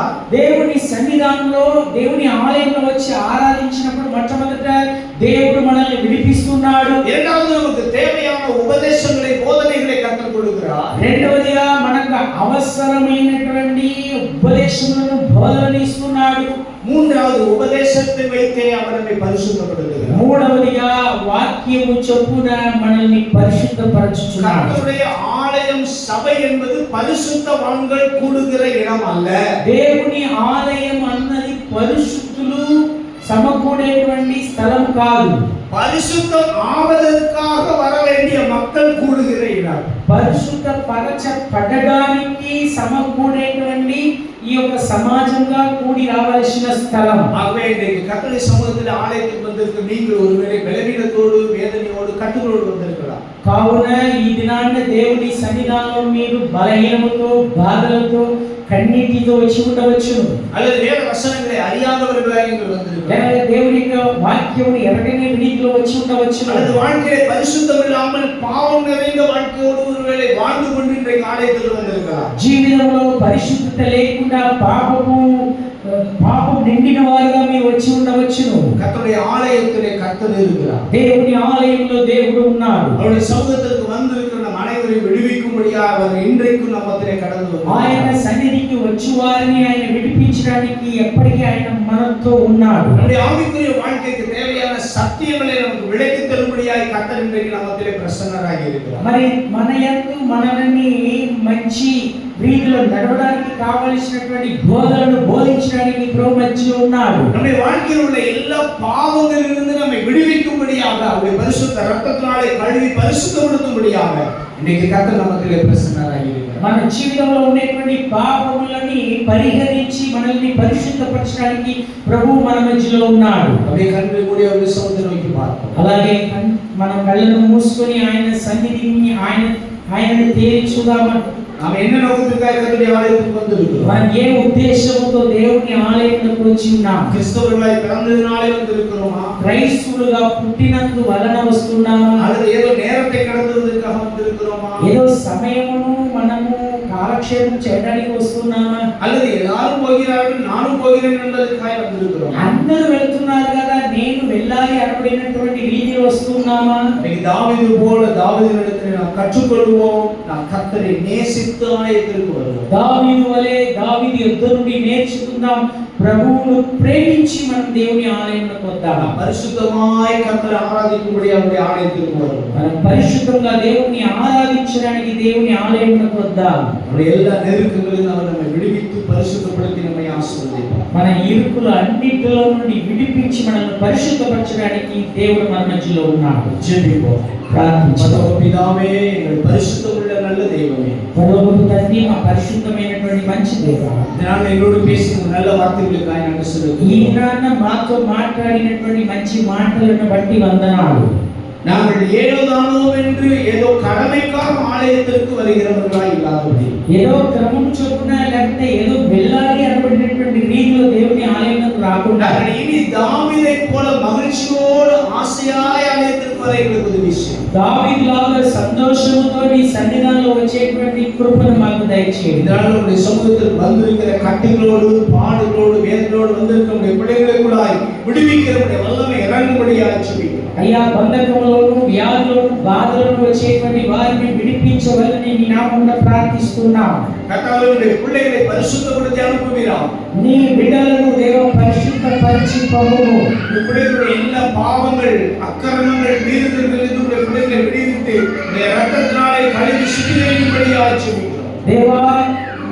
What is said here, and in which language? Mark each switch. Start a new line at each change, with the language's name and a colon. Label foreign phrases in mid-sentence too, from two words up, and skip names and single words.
Telugu: దేవుని సన్నిధానంలో, దేవుని ఆలయంలో వచ్చి ఆరాధించినప్పుడు మొట్టమొదట దేవుడు మనల్ని విడిపిస్తున్నాడు.
Tamil: இரண்டாவது நமக்கு தேவையான உபதேசங்களை, போதனைகளை கற்றுக் கொடுக்கிறார்.
Telugu: రెండవదిగా మనకు అవసరమైనటువంటి ఉపదేశములను, బోధనలు ఇస్తున్నాడు.
Tamil: மூன்றாவது உபதேசத்தை வைத்தே அவர் நம்மை பரிசுத்தப்படுத்துகிறார்.
Telugu: మూడవదిగా వాక్యము చొప్పున మనల్ని పరిశుద్ధపరచుచున్నాడు.
Tamil: கர்த்தருடைய ஆலயம் சபை என்பது பரிசுத்தவான்கள் கூடுகிற இடம் அல்ல.
Telugu: దేవుని ఆలయం అన్నది పరిశుద్ధులు సమకూడేటువంటి స్థలం కాదు.
Tamil: பரிசுத்தம் ஆவதற்காக வர வேண்டிய மக்கள் கூடுகிற இடம்.
Telugu: పరిశుద్ధ పరచబడడానికి సమకూడేటువంటి ఈ యొక్క సమాజంగా కూడి రావాల్సిన స్థలం.
Tamil: ஆகவே இன்றைக்கு கர்த்தருடைய சமூகத்தில் ஆலயத்துக்கு வந்திருக்க நீங்கள் ஒருவேளை பலவீனத்தோடு வேதனையோடு கட்டுகளோடு வந்திருக்கலாம்.
Telugu: కావున ఈ దినాన్న దేవుని సన్నిధానంలో మీరు బలహీనముతో బాధలతో కన్నీటితో వచ్చి ఉండవచ్చును.
Tamil: அல்லது வேத வசனங்களை அறியாதவர்களாக நீங்கள் வந்திருக்கலாம்.
Telugu: లేదా దేవుని యొక్క వాక్యమును ఎరగని రీతిలో వచ్చి ఉండవచ్చును.
Tamil: அல்லது வாழ்க்கையிலே பரிசுத்தம் இல்லாமல் பாவம் நிறைந்த வாழ்க்கையோடு ஒருவேளை வாழ்ந்து கொண்டு இன்றைக்கு ஆலயத்தில் வந்திருக்கலாம்.
Telugu: జీవితంలో పరిశుద్ధత లేకుండా పాపం నిండిన వారుగా మీరు వచ్చి ఉండవచ్చును.
Tamil: கர்த்தருடைய ஆலயத்திலே கர்த்தர் இருக்கிறார்.
Telugu: దేవుని ఆలయంలో దేవుడు ఉన్నాడు.
Tamil: அவருடைய சமூகத்திற்கு வந்திருக்கிற நம் அனைவரையும் விடுவிக்கும்படியாக அவர் இன்றைக்கும் நம்மத்திலே கடந்து வந்தார்.
Telugu: ఆయన సన్నిధికి వచ్చి వారిని ఆయన విడిపించడానికి ఎప్పటికీ ఆయన మనతో ఉన్నాడు.
Tamil: நம்முடைய ஆவிக்குரிய வாழ்க்கைக்கு தேவையான சத்தியங்களை நமக்கு விளக்கி தரும்படியாக கர்த்தர் இன்றைக்கு நம்மத்திலே பிரசன்னராக இருக்கிறார்.
Telugu: మరి మన యందు మనల్ని మంచి రీతిలో నడవడానికి కావలసినటువంటి బోధనను బోధించడానికి ప్రభు మధ్యలో ఉన్నాడు.
Tamil: நம்முடைய வாழ்க்கையில் உள்ள எல்லா பாவங்களிலிருந்து நம்மை விடுவிக்கும்படியாக அவருடைய பரிசுத்த இரத்தத்தினாலே கழுவி பரிசுத்தப்படுத்தும்படியாக இன்னைக்கு கர்த்தர் நம்மத்திலே பிரசன்னராக இருக்கிறார்.
Telugu: మన జీవితంలో ఉన్నటువంటి పాపములని పరిహరించి మనల్ని పరిశుద్ధపరచడానికి ప్రభు మన మధ్యలో ఉన్నాడు.
Tamil: அப்படியே கண்களை மூடி அவருடைய சமூகத்தை நோக்கி பார்ப்போம்.
Telugu: అలాగే మన కళ్ళను మూసుకొని ఆయన సన్నిధిని ఆయనని తేరి చూద్దామా.
Tamil: நாம் என்ன நோக்கத்துக்காக கர்த்தருடைய ஆலயத்துக்கு வந்திருக்கிறோம்?
Telugu: మనం ఏ ఉద్దేశంతో దేవుని ఆలయంలోకి వచ్చి ఉన్నాం?
Tamil: கிறிஸ்தவர்களாய் பிறந்ததினாலே வந்திருக்கிறோமா?
Telugu: క్రైస్తవులుగా పుట్టినందు వలన వస్తున్నామా?
Tamil: அல்லது ஏதோ நேரத்தை கடந்துவதற்காக வந்திருக்கிறோமா?
Telugu: ఏదో సమయమును మనము కాలక్షేపం చేయడానికి వస్తున్నామా?
Tamil: அல்லது எல்லாரும் போகிறார்கள் நானும் போகிறேன் என்பதற்காக வந்திருக்கிறோம்.
Telugu: అందరూ వెళ్తున్నారు కదా నేను వెళ్ళాలి అనుకునేటువంటి రీతిలో వస్తున్నామా?
Tamil: இன்னைக்கு தாவீது போல தாவீதினிடத்தில் நாம் கற்றுக்கொள்வோம். நாம் கர்த்தரை நேசித்து ஆலயத்திற்கு வருவோம்.
Telugu: దావీదు వలె దావీదు యుద్ధ నుండి నేర్చుకుందాం. ప్రభువును ప్రేమించి మనం దేవుని ఆలయంలోకి వద్దాం.
Tamil: பரிசுத்தமாய் கர்த்தரை ஆராதிக்கும்படி அவருடைய ஆலயத்திற்கு வருவோம்.
Telugu: మనం పరిశుద్ధంగా దేవుని ఆరాధించడానికి దేవుని ఆలయంలోకి వద్దాం.
Tamil: நம்முடைய எல்லா நெருக்கங்களிலும் அவர் நம்மை விடுவித்து பரிசுத்தப்படுத்தி நம்மை ஆசீர்வதிப்பார்.
Telugu: మన ఇరుకులు అన్నిటిలో నుండి విడిపించి మనల్ని పరిశుద్ధపరచడానికి దేవుడు మన మధ్యలో ఉన్నాడు.
Tamil: ஜெபிப்போம்.
Telugu: ప్రార్థించుదాం.
Tamil: பிதாவே, எங்கள் பரிசுத்தமுள்ள நல்ல தெய்வமே,
Telugu: పరలోకపు తండ్రి, మా పరిశుద్ధమైనటువంటి మంచి దేవా,
Tamil: நான் எங்களோடு பேசின நல்ல வார்த்தைகளுக்காக நாங்கள்
Telugu: ఈ
Tamil: சொல்லுகிறோம்.
Telugu: దినాన మాతో మాట్లాడినటువంటి మంచి మాటలను బట్టి వందనాలు.
Tamil: நாங்கள் ஏதோ தானோ என்று ஏதோ கடமைக்காக ஆலயத்திற்கு வருகிறவர்களாய் இல்லாதபடி,
Telugu: ఏదో క్రమం చొప్పున లేకపోతే ఏదో వెళ్ళాలి అనబడినటువంటి రీతిలో దేవుని ఆలయంలోకి రాకుండా
Tamil: நாங்கள் இனி தாவீதை போல மகிழ்ச்சியோடு ஆசையாய் ஆலயத்திற்கு வர எங்களுக்கு உதவி செய்யும்.
Telugu: దావీదులాగా సంతోషముతో నీ సన్నిధానంలో వచ్చేటువంటి కృపను మాకు దయచేయండి.
Tamil: இதனால் உங்களுடைய சமூகத்திற்கு வந்திருக்கிற கட்டுகளோடு பாடுகளோடு வேதனோடு வந்திருக்கிற உங்களுடைய பிள்ளைகளை கூட விடுவிக்கிறவருடைய வல்லமை இறங்கும்படியாக ஜெபிக்கிறோம்.
Telugu: అయ్యా, బంధకములను వ్యాధులను బాధలను వచ్చేటువంటి వారిని విడిపించవలని నీ నామమున ప్రార్థిస్తున్నాం.
Tamil: கர்த்தாவே, பிள்ளைகளை பரிசுத்தப்படுத்தி அனுப்புவீராம்.
Telugu: నీ బిడ్డలను దేవ పరిశుద్ధపరిచి పంపుము.
Tamil: பிள்ளைகளுடைய எல்லா பாவங்கள் அக்கிரமங்கள் மீறுதல்களிலிருந்து உங்களுடைய பிள்ளைகளை விடுவித்து உங்களுடைய இரத்தத்தினாலே கழுவி சுத்திகரிக்கும்படியாக ஜெபிக்கிறோம்.
Telugu: దేవా